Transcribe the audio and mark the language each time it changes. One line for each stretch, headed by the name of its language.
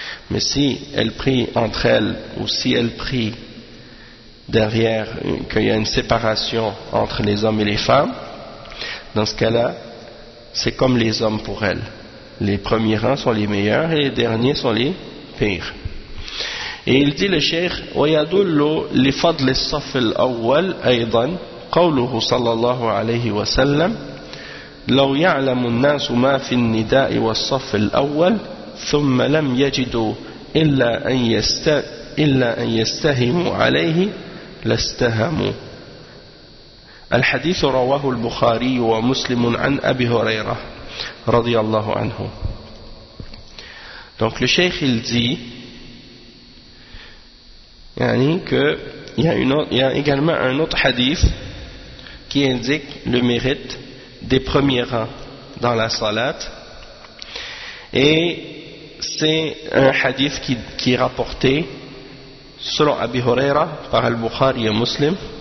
French: Mais si elle prie entre elles ou si elle prie derrière, qu'il y a une séparation entre les hommes et les femmes, dans ce cas-là, c'est comme les hommes pour elle. Les premiers rangs sont les meilleurs et les derniers sont les pires. Et il dit le cheikh,
Arabic: وَيَدُلُّ لِفَضْلِ الصَّفِ الْأَوَّلِ أَيْضًا قَوْلُهُ صَلَّى اللَّهُ عَلَيْهِ وَسَلَّمْ لَوْ يَعْلَمُ النَّاسُ مَا فِي النِّدَاءِ وَالصَّفِ الْأَوَّلِ ثُمَّ لَمْ يَجِدُوا إِلَّا أَنْ يَسْتَأْذِنُوا إلا أن يستهموا عليه لاستهموا. الحديث رواه البخاري ومسلم عن أبي هريرة رضي الله عنه.
French: Donc le cheikh il dit, يعني que il y a également un autre hadith qui indique le mérite des premiers rangs dans la salat, et c'est un hadith qui est rapporté selon Abi Huraira par Al-Bukhari et Muslim.